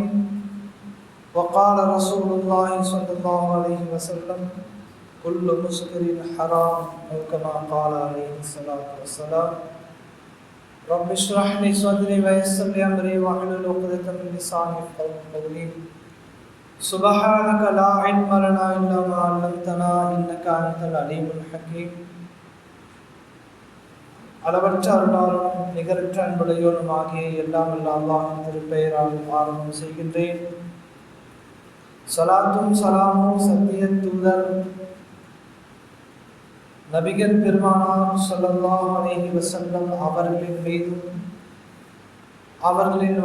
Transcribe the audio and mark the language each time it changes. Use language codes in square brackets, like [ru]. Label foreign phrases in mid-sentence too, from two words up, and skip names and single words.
[ar] وقال رسول الله صلى الله عليه وسلم: كل مسكر حرام، أو كما قال عليه الصلاة والسلام. رب اشرح لي صدري ويسر لي أمري واحلل عقدة من لساني يفقهوا قولي. سبحانك لا علم لنا إلا ما علمتنا إنك أنت العليم الحكيم. [ta] அளவற்ற அருளாளனும் நிகரற்ற அன்புடையோனும் ஆகிய எல்லாம் வல்ல அல்லாஹ்வின் திருப்பெயரால் ஆரம்பம் செய்கின்றேன். ஸலாத்தும் ஸலாமும் சத்திய தூதர் நபிகள் பெருமானார் [ar] صلى الله عليه وسلم [ta] அவர்களின் மீதும் அவர்களின்